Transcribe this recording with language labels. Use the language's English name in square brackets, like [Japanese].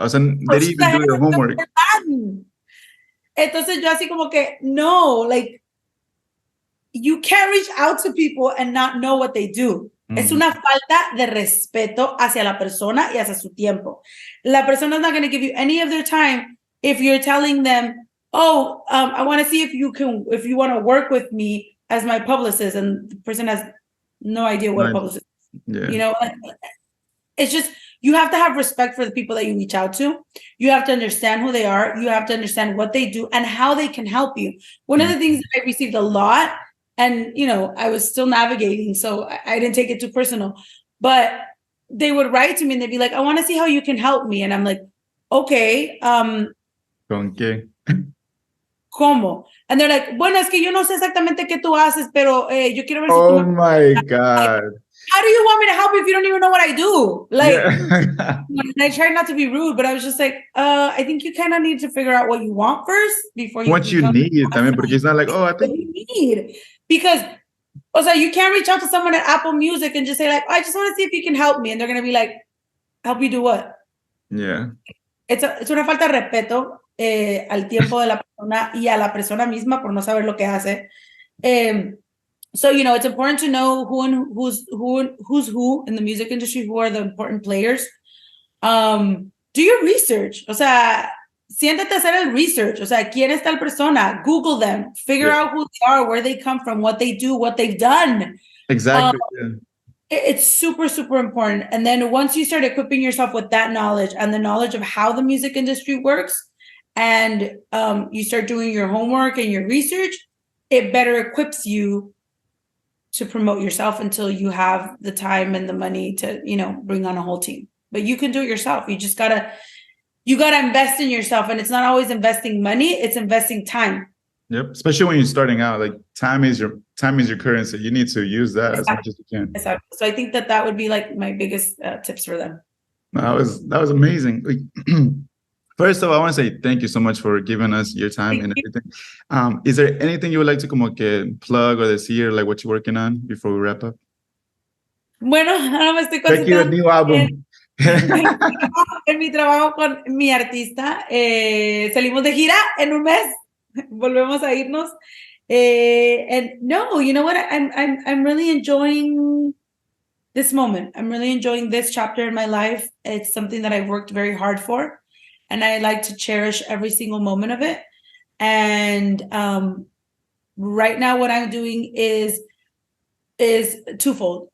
[Spanish] O sea, [English] they didn't even do their homework. [Spanish] Entonces yo así como que, no, [English] like, you can't reach out to people and not know what they do. [Spanish] Es una falta de respeto hacia la persona y hacia su tiempo. La persona [English] is not going to give you any of their time if you're telling them, I want to see if you want to work with me as my publicist, and the person has no idea what a publicist is. Yeah. You know, it's just, you have to have respect for the people that you reach out to. You have to understand who they are. You have to understand what they do and how they can help you. One of the things that I received a lot, and, I was still navigating, so I didn't take it too personal, but they would write to me and they'd be like, I want to see how you can help me. And I'm like, okay. [Spanish] ¿Con qué? ¿Cómo? [English] And they're like, [Spanish] bueno, es que yo no sé exactamente qué tú haces, pero yo quiero ver si [English] Oh [Spanish] tú... [English] my God. How do you want me to help you if you don't even know what I do? Like, yeah. and I tried not to be rude, but I was just like, I think you kind of need to figure out what you want first before you... What you need, [Spanish] también, porque [English] it's not like, I think... What you need. Because, you can't reach out to someone at Apple Music and just say, like, I just want to see if you can help me. And they're going to be like, help you do what? Yeah. [Spanish] Es una falta de respeto al tiempo de la persona y a la persona misma por no saber lo que hace. [English] So, you know, it's important to know who's who in the music industry, who are the important players. Do your research. [Spanish] O sea, siéntate a hacer el research. O sea, ¿quién es tal persona? [English] Google them. Figure out who they are, where they come from, what they do, what they've done. Exactly. Yeah. It's super, super important. And then once you start equipping yourself with that knowledge and the knowledge of how the music industry works, and you start doing your homework and your research, it better equips you to promote yourself until you have the time and the money to, you know, bring on a whole team. But you can do it yourself. You just gotta invest in yourself. And it's not always investing money, it's investing time. Yep. Especially when you're starting out, like time is your currency. You need to use that Exactly. as much as you can. Exactly. So I think that would be like my biggest tips for them. That was amazing. First of all, I want to say thank you so much for giving us your time and everything. Is there anything you would like to [Spanish] como que [English] plug or [Spanish] decir, [English] like what you're working on before we wrap up? [Spanish] Bueno, ahora me estoy [English] Becky, the new album. [Spanish] En mi trabajo con mi artista, salimos de gira en un mes, volvemos a irnos. [English] And no, you know what? I'm really enjoying this moment. I'm really enjoying this chapter in my life. It's something that I've worked very hard for, and I like to cherish every single moment of it. And right now, what I'm doing is twofold.